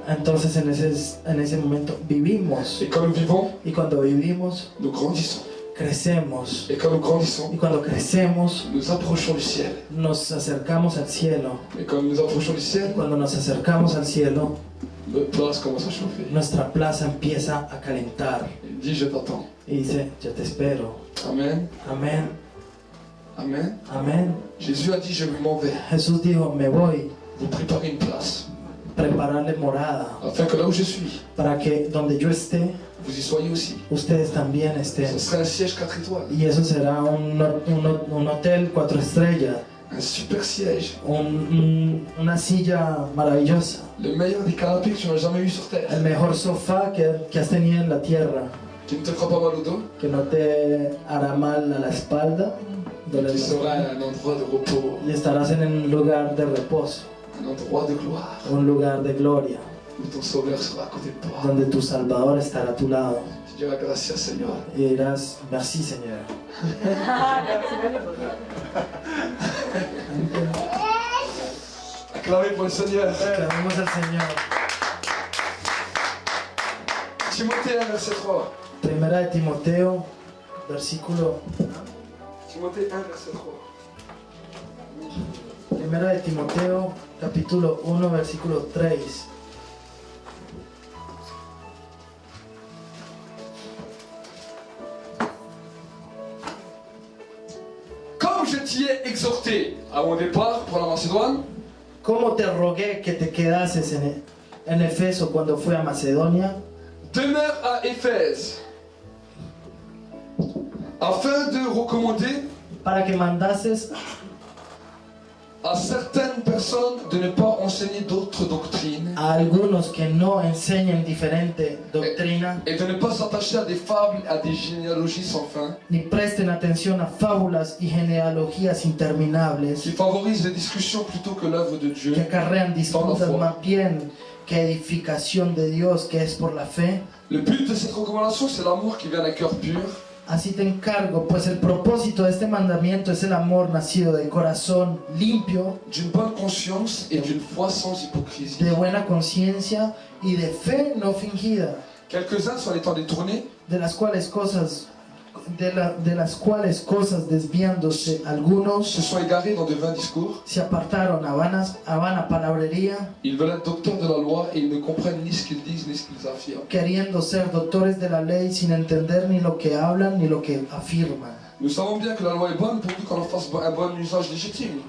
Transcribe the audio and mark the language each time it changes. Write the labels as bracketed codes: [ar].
[es] entonces en ese momento vivimos. [fr] Et quand nous vivons, [es] Y cuando vivimos, [fr] nous grandissons. [es] crecemos. [fr] Et quand nous grandissons, [es] Y cuando crecemos, [fr] nous approchons du ciel. [es] nos acercamos al cielo. [fr] Et quand nous approchons du [es] Y [fr] ciel, [es] cuando nos acercamos al cielo, [fr] notre place commence à chauffer. [es] nuestra plaza empieza a calentar. [fr] Il dit, je t'attends. [es] Y dice, yo te espero. [fr] Amen. [es] Amén, [fr] Amen. [es] amén. [fr] Jésus a dit, je m'en vais. [es] Jesús dijo, me voy [fr] Vous préparez une place. [es] a prepararle morada [fr] Afin que là où je suis, [es] para que donde yo esté, [fr] vous y soyez aussi. [es] ustedes también estén. [fr] Ce serait un siège 4 étoiles. [es] Y eso será un hotel 4 estrellas, [fr] Un super siège. [es] una silla maravillosa, [fr] Le meilleur des canapés que tu n'as jamais eu sur terre. [es] el mejor sofá que has tenido en la tierra, [fr] Qui ne te fera pas mal au dos. [es] que no te hará mal a la espalda, doler [fr] Qui [es] la [fr] sera [es] espalda, [fr] un endroit de repos. [es] y estarás en un lugar de reposo, [fr] Un endroit de gloire. [es] un lugar de gloria, [fr] Où ton sauveur sera à côté de toi. [es] donde tu Salvador estará a tu lado. [fr] Tu diras [es] gracias [fr] Seigneur. [es] Y dirás, [fr] merci [es] Señor. [fr] Acclamez pour le Seigneur. [es] Clamemos al Señor. [fr] Timothée 1, verset 3. [es] Primera de Timoteo, versículo. [fr] Timothée 1, verset 3. [es] Primera de Timoteo, capítulo 1, versículo 3. [fr] Comme je t'y ai exhorté à mon départ pour la Macédoine, [es] ¿Cómo te rogué que te quedases en Efeso cuando fui a Macedonia? [fr] demeure à Éphèse, afin de recommander [es] Para que mandases [fr] à certaines personnes de ne pas enseigner d'autres doctrines [es] a algunos que no enseñen diferente doctrina, [fr] et de ne pas s'attacher à des fables, à des généalogies sans fin, [es] ni presten atención a fábulas y genealogías interminables [fr] qui favorisent les discussions plutôt que l'œuvre de Dieu. [es] que acarrean disputas más bien que edificación de Dios, que es por la fe. [fr] Le but de cette recommandation, c'est l'amour qui vient d'un cœur pur, [es] Así te encargo, pues el propósito de este mandamiento es el amor nacido de corazón limpio, [fr] d'une bonne conscience et d'une foi sans hypocrisie. [es] de buena conciencia y de fe no fingida, [fr] Quelques-uns sont étant détournés, [es] de las cuales cosas desviándose algunos [fr] se sont égarés dans de vains discours. [es] se apartaron a vana palabrería, [fr] Ils veulent être docteurs de la loi et ils ne comprennent ni ce qu'ils disent ni ce qu'ils affirment. [es] queriendo ser doctores de la ley sin entender ni lo que hablan ni lo que afirman. [fr] Nous savons bien que la loi est bonne pourvu qu'on en fasse un bon usage légitime.